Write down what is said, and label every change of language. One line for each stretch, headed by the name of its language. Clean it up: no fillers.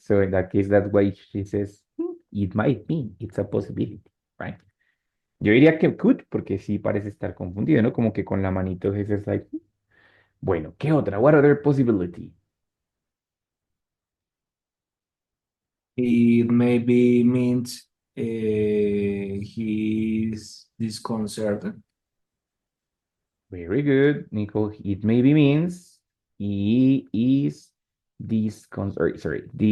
English: So in that case, that's why she says it might mean, it's a possibility, right?
Spanish: Yo diría que could, porque sí parece estar confundido, ¿no? Como que con la manito es like, bueno, ¿qué otra?
English: What other possibility? It maybe means he's disconcerted. Very good, Nico. It maybe means he is disconcerted.